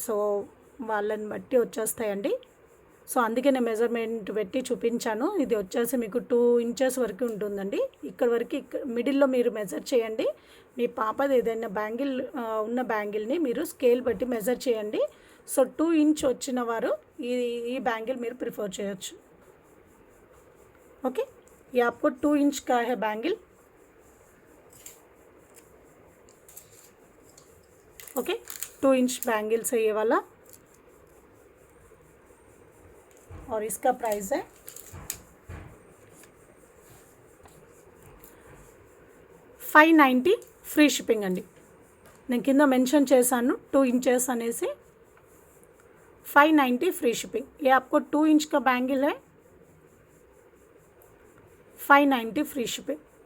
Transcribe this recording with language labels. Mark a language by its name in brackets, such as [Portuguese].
[Telugu] So వాళ్ళని బట్టి వచ్చేస్తాయండి. సో అందుకే నేను మెజర్మెంట్ పెట్టి చూపించాను. ఇది వచ్చేసి మీకు 2 ఇంచెస్ వరకు ఉంటుందండి. ఇక్కడ వరకు మిడిల్లో మీరు మెజర్ చేయండి. మీ పాపది ఏదైనా బ్యాంగిల్ ఉన్న బ్యాంగిల్ని మీరు స్కేల్ బట్టి మెజర్ చేయండి. సో 2 ఇంచ్ వచ్చిన వారు ఈ బ్యాంగిల్ మీరు ప్రిఫర్ చేయొచ్చు. [Hindi] ओके, ये आपको 2 इंच का है बैंगल. ओके, 2 इंच बैंगल है ये वाला और इसका प्राइस है 590 फ्री शिपिंग अंडी. [Telugu] నేను కింద మెన్షన్ చేశాను 2 इंचेस అనేసి. [Hindi] 590 फ्री शिपिंग. ये आपको 2 इंच का बैंगल है. 590 फ्री शिपिंग.